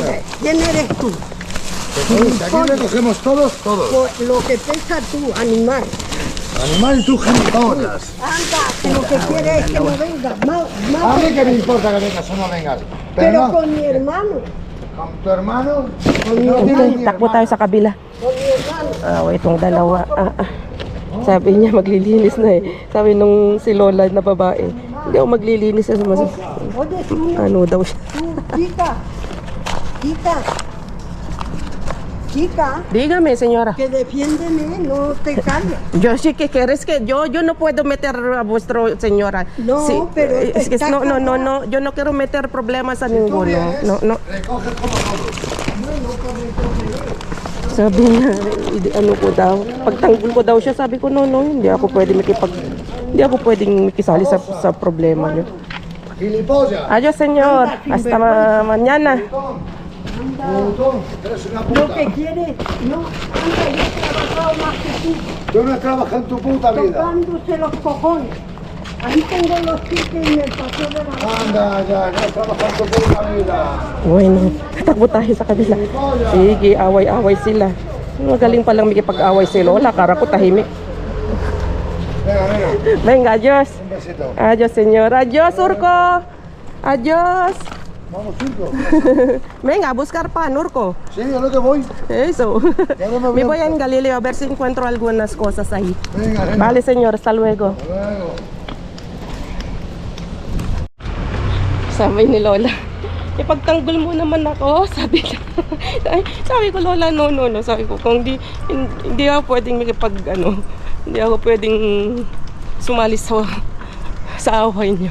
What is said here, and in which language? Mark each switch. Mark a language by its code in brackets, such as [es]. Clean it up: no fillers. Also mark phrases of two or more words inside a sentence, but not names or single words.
[es] mandas. ¿Quién eres tú? Aquí recogemos todos. Pues lo que pesa tú, animal. Animal y tú gilipollas. Anda, que lo que quieres es que no vengas. A mí que me importa que vengas o no vengas. Pero no, con mi hermano. Con tu hermano. [tl] Okay, takbo tayo sa kabila. Itong dalawa. Sabi niya maglilinis na eh. Sabi nung si Lola na babae, hindi ako maglilinis. Ano daw siya? [es] Chica, chica, chica, Dígame, señora. que defiéndeme, no te calles. Yo sí que quieres que yo no puedo meter a vuestro señora. No, pero es que está no, yo no quiero meter problemas a ninguno. No. Recoge como todo. [tl] Sabi niya, ano ko daw, pagtanggol ko daw siya, sabi ko no, hindi ako pwedeng makisali sa problema niyo. [es] Gilipollas. Adios, señor. Hasta mañana. Botón, eres una Lo puta. que quieres, no, anda, yo he trabajado más que tú, Tú no has trabajado en tu puta vida. tocándose los cojones. Ahí tengo los tickets en el paseo de la... Anda, ya, no has trabajado en tu puta vida. Bueno, [tl] takbo tayo sa kabila. Sige, away-away sila. Magaling palang makipag-away si Lola. Kara ko tahimik. [es] Venga, venga, Venga, adios. un besito. Adios, señor. Adios, Urco. Adios. Vamos, Urco. Venga, a buscar pan, Urco. Sí, es lo que voy. Eso. Ya no me Me voy voy en Galileo a ver si encuentro algunas cosas ahí. Venga, venga. Vale, señor. Hasta luego. Hasta luego. [tl] Sabi ni Lola, ipagtanggol mo naman ako. Sabi niya. Sabi ko, Lola, no. Sabi ko, kung hindi ako pwedeng hindi ako pwedeng sumali sa away niyo.